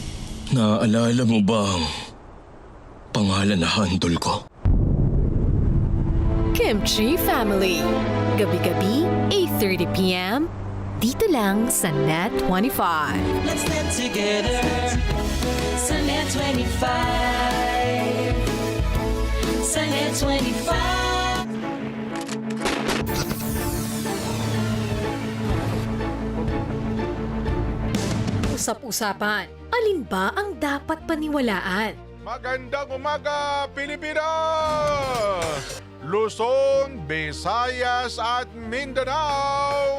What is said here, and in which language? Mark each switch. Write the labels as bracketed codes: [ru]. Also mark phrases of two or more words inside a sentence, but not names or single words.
[tl] Naaalala mo ba ang pangalan na Handle ko? Kimchi Family. Gabi-gabi, 8:30 p.m. Dito lang sa Net 25. [en] Let's net together [tl] sa Net 25. Sa Net 25. Usap-usapan, alin ba ang dapat paniwalaan? Magandang umaga, Pilipinas! Luzon, Visayas at Mindanao.